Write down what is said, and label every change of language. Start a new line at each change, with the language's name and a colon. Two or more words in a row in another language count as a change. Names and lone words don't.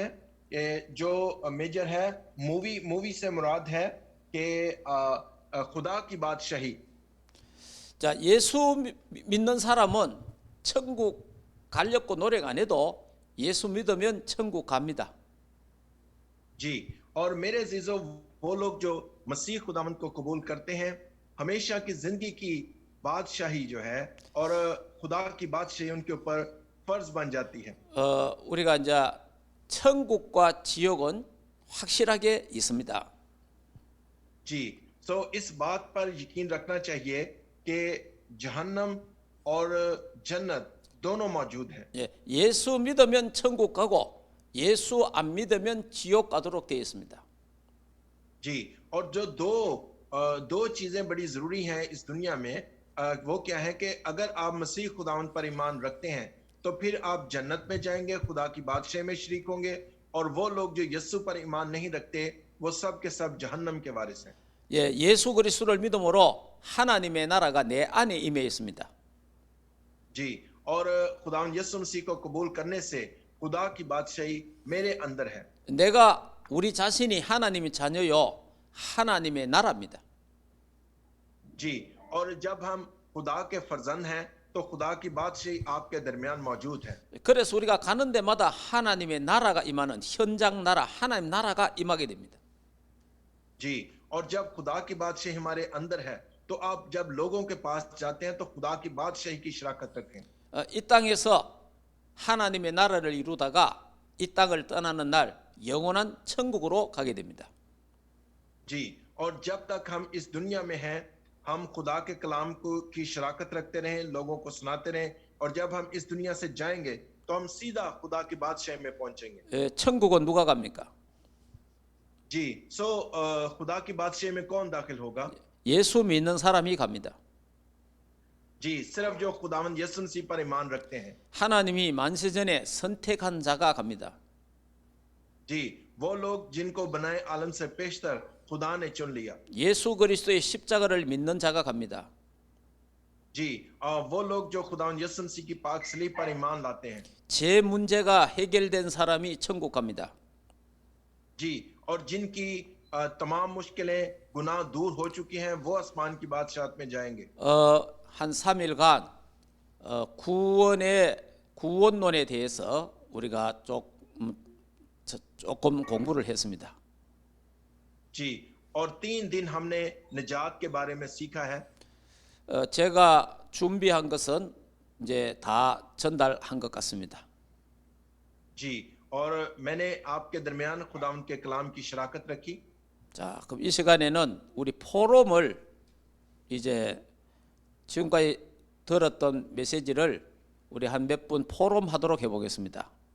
Urdu: جو میجر ہے مووی سے مراد ہے کہ خدا کی بادشاہی.
Korean: 자, 예수 믿는 사람은 천국 가려고 노력 안 해도 예수 믿으면 천국 갑니다.
Urdu: جی، اور میرے عزیزوں وہ لوگ جو مسیح خداوند کو قبول کرتے ہیں ہمیشہ کی زندگی کی بادشاہی جو ہے اور خدا کی بادشاہی ان کے اوپر فرض بن جاتی ہے.
Korean: 우리가 이제 천국과 지옥은 확실하게 있습니다.
Urdu: جی، اس بات پر یقین رکھنا چاہیے کہ جہنم اور جنت دونوں موجود ہیں.
Korean: 예, 예수 믿으면 천국 가고 예수 안 믿으면 지옥 가도록 되어 있습니다.
Urdu: جی، اور جو دو چیزیں بڑی ضروری ہیں اس دنیا میں، وہ کیا ہے کہ اگر آپ مسیح خداوند پر ایمان رکھتے ہیں تو پھر آپ جنت میں جائیں گے، خدا کی بادشاہی میں شریک ہوں گے، اور وہ لوگ جو یسوع پر ایمان نہیں رکھتے وہ سب کے سب جہنم کے وارث ہیں.
Korean: 예, 예수 그리스도를 믿음으로 하나님의 나라가 내 안에 임해 있습니다.
Urdu: جی، اور خداوند یسوع مسیح کو قبول کرنے سے خدا کی بادشاہی میرے اندر ہے.
Korean: 내가 우리 자신이 하나님의 자녀요 하나님의 나라입니다.
Urdu: جی، اور جب ہم خدا کے فرزند ہیں تو خدا کی بادشاہی آپ کے درمیان موجود ہے.
Korean: 그래서 우리가 가는 데마다 하나님의 나라가 임하는 현장 나라, 하나님 나라가 임하게 됩니다.
Urdu: جی، اور جب خدا کی بادشاہی ہمارے اندر ہے تو آپ جب لوگوں کے پاس جاتے ہیں تو خدا کی بادشاہی کی شراکت رکھیں.
Korean: 이 땅에서 하나님의 나라를 이루다가 이 땅을 떠나는 날 영원한 천국으로 가게 됩니다.
Urdu: جی، اور جب تک ہم اس دنیا میں ہیں ہم خدا کے کلام کو کی شراکت رکھتے رہیں، لوگوں کو سناتے رہیں، اور جب ہم اس دنیا سے جائیں گے تو ہم سیدھا خدا کی بادشاہی میں پہنچیں گے.
Korean: 천국은 누가 갑니까?
Urdu: جی، خدا کی بادشاہی میں کون داخل ہوگا?
Korean: 예수 믿는 사람이 갑니다.
Urdu: جی، صرف جو خداوند یسوع مسیح پر ایمان رکھتے ہیں.
Korean: 하나님이 만세전에 선택한 자가 갑니다.
Urdu: جی، وہ لوگ جن کو بنائے عالم سے پیشتر خدا نے چن لیا.
Korean: 예수 그리스도의 십자가를 믿는 자가 갑니다.
Urdu: جی، وہ لوگ جو خداوند یسوع مسیح کی پاک صلیب پر ایمان لاتے ہیں.
Korean: 제 문제가 해결된 사람이 천국 갑니다.
Urdu: جی، اور جن کی تمام مشکلیں گناہ دور ہو چکی ہیں وہ آسمان کی بادشاہت میں جائیں گے.
Korean: 한 3일간 구원론에 대해서 우리가 조금 공부를 했습니다.
Urdu: جی، اور 3 دن ہم نے نجات کے بارے میں سیکھا ہے.
Korean: 제가 준비한 것은 이제 다 전달한 것 같습니다.
Urdu: جی، اور میں نے آپ کے درمیان خداوند کے کلام کی شراکت رکھی.
Korean: 자, 그럼 이 시간에는 우리 포럼을 이제 지금까지 들었던 메시지를 우리 한 몇 분 포럼하도록 해보겠습니다.